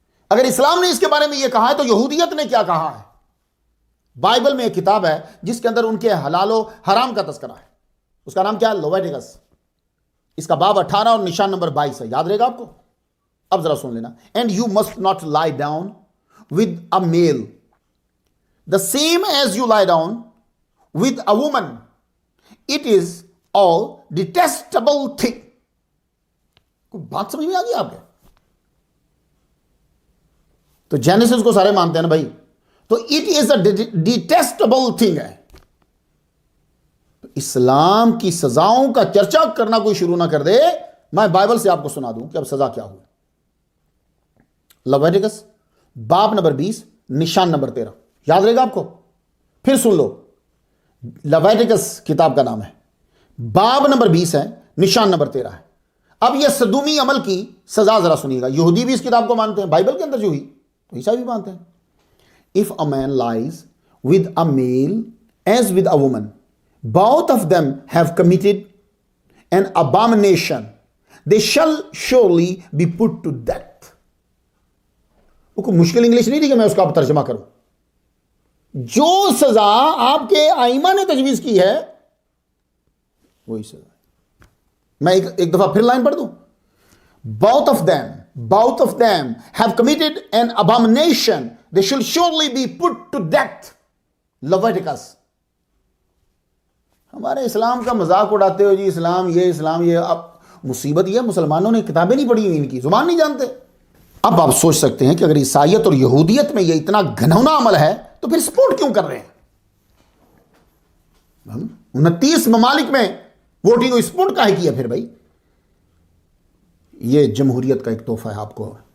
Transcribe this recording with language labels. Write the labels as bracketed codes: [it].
[ur] اگر اسلام نے اس کے بارے میں یہ کہا ہے تو یہودیت نے کیا کہا ہے؟ بائبل میں ایک کتاب ہے جس کے اندر ان کے حلال و حرام کا تذکرہ ہے. اس کا نام کیا ہے؟ لیویٹیکس. اس کا باب 18 اور نشان نمبر 22 ہے. یاد رہے گا آپ کو؟ اب ذرا سن لینا. [en] And you must not lie down with a male the same as you lie down with a woman. It is all detestable thing. [ur] کوئی بات سمجھ میں آ گئی آپ کے؟ تو جینیسس کو سارے مانتے ہیں نا بھائی، تو [en] it is a detestable thing [ur] ہے. اسلام کی سزاؤں کا چرچا کرنا کوئی شروع نہ کر دے. میں بائبل سے آپ کو سنا دوں کہ اب سزا کیا ہوئی. لیویٹیکس باب نمبر 20 نشان نمبر 13. یاد رہے گا آپ کو؟ پھر سن لو. لیویٹیکس کتاب کا نام ہے، باب نمبر 20 ہے، نشان نمبر 13 ہے. اب یہ صدومی عمل کی سزا ذرا سنیے گا. یہودی بھی اس کتاب کو مانتے ہیں، بائبل کے اندر جو ہوئی تو عیسائی بھی مانتے ہیں. [en] If a man lies with a male as with a woman, both of them have committed an abomination. They shall surely be put to death. [ur] وہ کوئی مشکل انگلش نہیں تھی کہ میں اس کا ترجمہ کروں. جو سزا آپ کے ائمہ نے تجویز کی ہے وہی سزا. میں ایک دفعہ پھر لائن پڑھ دوں. [en] both of them both of them have committed an abomination. They shall surely be put to death. Leviticus. [ur] ہمارے اسلام کا مذاق اڑاتے ہو جی، اسلام یہ. اب مصیبت یہ مسلمانوں نے کتابیں نہیں پڑھی ہوئی، ان کی زبان نہیں جانتے. اب آپ سوچ سکتے ہیں کہ اگر عیسائیت اور یہودیت میں یہ اتنا گھنونا عمل ہے تو پھر سپورٹ کیوں کر رہے ہیں؟ 29 ممالک میں ووٹنگ سپورٹ کاہے کیا پھر بھائی؟ یہ جمہوریت کا ایک تحفہ ہے آپ کو.